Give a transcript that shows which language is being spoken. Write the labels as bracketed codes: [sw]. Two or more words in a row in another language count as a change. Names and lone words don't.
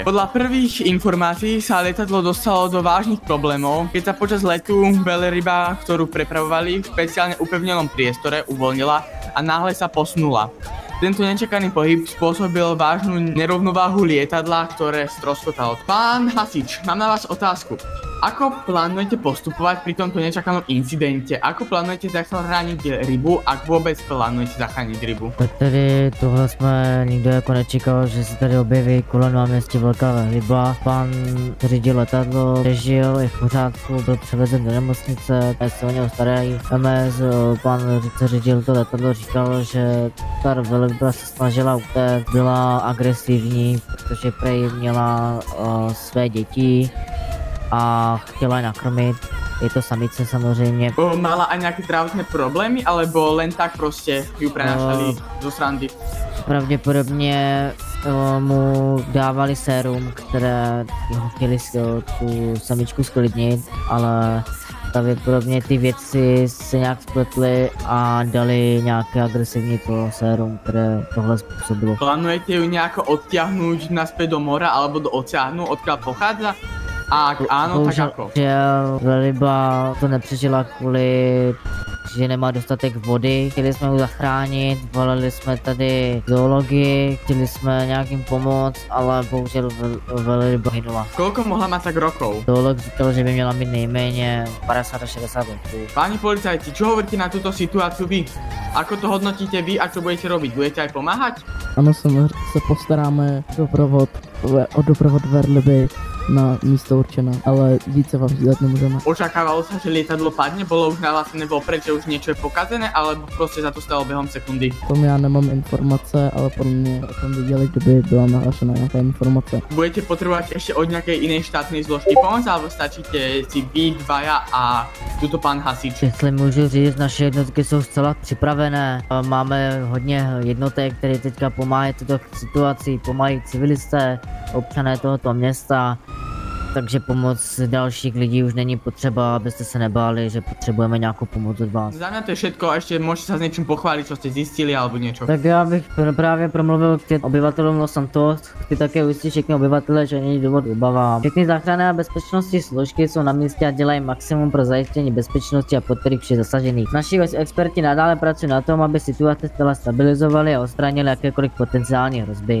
[sk] Podľa prvých informácií sa lietadlo dostalo do vážnych problémov, keď sa počas letu veľryba, ktorú prepravovali v špeciálne upevnenom priestore, uvoľnila a náhle sa posunula. Tento nečakaný pohyb spôsobil vážnu nerovnováhu lietadla, ktoré stroskotalo. Pán hasič, mám na vás otázku. Ako plánujete postupovať pri tomto nečakanom incidente? Ako plánujete zachrániť rybu, ak vôbec plánujete zachrániť rybu? [cs] Tak tady tohle jsme nikdo jako nečekal, že se tady objeví kolem náměstí velká ryba. Pan řídil letadlo, přežil, je v pořádku, byl převezen do nemocnice, se o něho starají. MS, pan řídil to letadlo, říkal, že ta velryba se snažila utéct, byla agresivní, protože prej měla své děti a chtěla je nakrmit. Je to samice samozřejmě. [sk] Mala aj nejaké zdravotné problémy, alebo len tak prostě ju prenášali zo srandy? [cs] Pravděpodobně mu dávali sérum, které chtěli tu samičku sklidnit, ale pravděpodobně ty věci se nějak spletly a dali nějaké agresivní to sérum, které tohle způsobilo. [sk] Plánujete ju nejako odtiahnuť naspäť do mora alebo do oceánu, odkiaľ pochádza? A ak áno, tak ako? [cs] Velryba to nepřežila kvůli, že nemá dostatek vody. Chtěli jsme ho zachránit, volali jsme tady zoologii, chtěli jsme nějakým pomoct, ale bohužel velryba hynula. [sk] Koľko mohla mať tak rokov? [cs] Zoolog říkal, že by měla mít nejméně 50 až 60 rokov. [sk] Páni policajti, čo hovoríte na túto situáciu vy? Ako to hodnotíte vy a čo budete robiť? Budete aj pomáhať? [cs] Ano, se postaráme o doprovod velryby na místo určené, ale více vám říct nemůžeme. [sk] Očakávalo sa, že lietadlo padne? Bolo už nahlásené vopred, že už niečo je pokazené, alebo prostě sa to stalo během sekundy? [cs] Tom já nemám informace, ale podle mě o tom viděli, kdyby byla nahlášena nějaká informace. [sk] Budete potrebovať ešte od nejakej inej štátnej zložky pomoc, alebo stačíte si vy dvaja a tuto pán hasič? [cs] Jestli můžu říct, naše jednotky jsou zcela připravené. Máme hodně jednotek, které teďka pomáhají tuto situaci, pomáhají civilisté, občané tohoto města. Takže pomoc dalších lidí už není potřeba, abyste se nebáli, že potřebujeme nějakou pomoc od vás. [sk] Za mňa to je všetko, ešte môžete sa s niečím pochváliť, čo ste zistili alebo niečo. [cs] Tak já bych právě promluvil k obyvatelům Los Santos. Chci také ujistit všechny obyvatele, že není důvod obavám. Všechny záchranné a bezpečnostní složky jsou na místě a dělají maximum pro zajištění bezpečnosti a podpory všech zasažených. Naši experti nadále pracují na tom, aby situace zcela stabilizovali a odstranili jakékoliv potenciální hrozby.